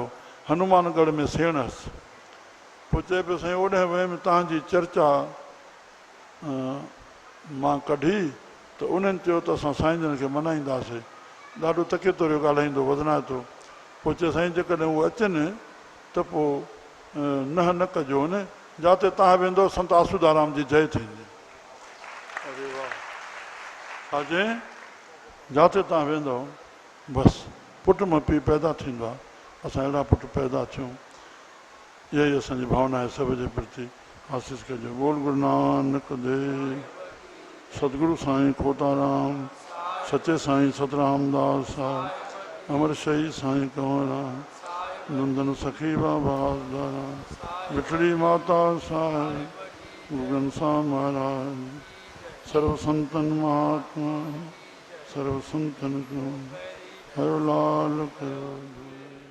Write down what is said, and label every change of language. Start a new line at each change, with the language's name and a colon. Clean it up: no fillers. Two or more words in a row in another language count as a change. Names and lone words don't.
Sindhi: हनुमानगढ़ में सेण हुअसि। पोइ चए पियो साईं ओॾे वयमि तव्हांजी चर्चा मां कढी त उन्हनि चयो त असां साईं जन खे मनाईंदासीं। ॾाढो तके तुरियो ॻाल्हाईंदो वधनाए थो। पोइ चए साईं जेकॾहिं उहे अचनि त पोइ न कजो न, जिते तव्हां वेंदो संत आसूदाराम जी जय थींदी। अरे वाह, छा चई? जिते तव्हां वेंदो बसि पुट मां पीउ पैदा थींदो आहे। असां अहिड़ा पुट पैदा थियूं, इहा ई असांजी भावना आहे। सभ जे प्रति आसीस कजो। बोल गुरु नानक देव, सतगुरु साईं खोताराम, सचे साईं सतरामदास साहिब, अमर शही साईं कंवरराम, नंदन सखी बाबा दारा, मिठड़ी माता साहिब, गुरु घनश्याम महाराज, सर्व संतन महात्मा, सर्व संतन को हर लाल करो।